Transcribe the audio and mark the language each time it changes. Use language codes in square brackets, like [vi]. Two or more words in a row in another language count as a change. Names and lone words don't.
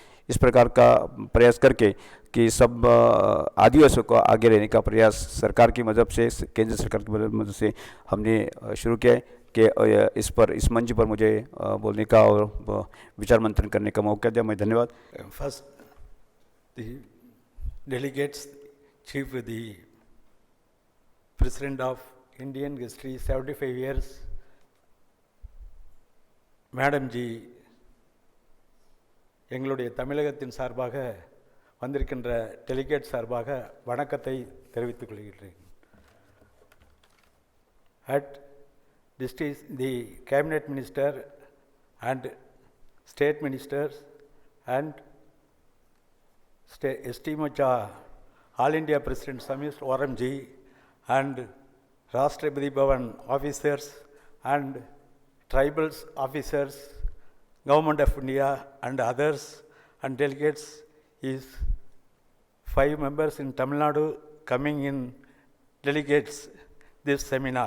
[hi] इस प्रकार का प्रयास करके कि सब आदिवासियों को आगे रहने का प्रयास सरकार की मदद से, केंद्र सरकार की मदद से हमने शुरू किया है कि इस मंच पर मुझे बोलने का और विचार मंथन करने का मौका दिया। मैं धन्यवाद। [en] First the delegates, chief the President of Indian History 75 years, [ta] மேடம் ஜி எங்களுடைய தமிழகத்தின் சார்பாக வந்திருக்கின்ற டெலிகேட் சார்பாக வணக்கத்தை தெரிவித்துக் கொள்கிறேன். [en] at the cabinet minister and state ministers and esteemed All India President Samir Waramji and Rashtrapati Bhavan officers and tribals officers, Government of India and others and delegates is 5 members in Tamil Nadu coming in delegates this seminar.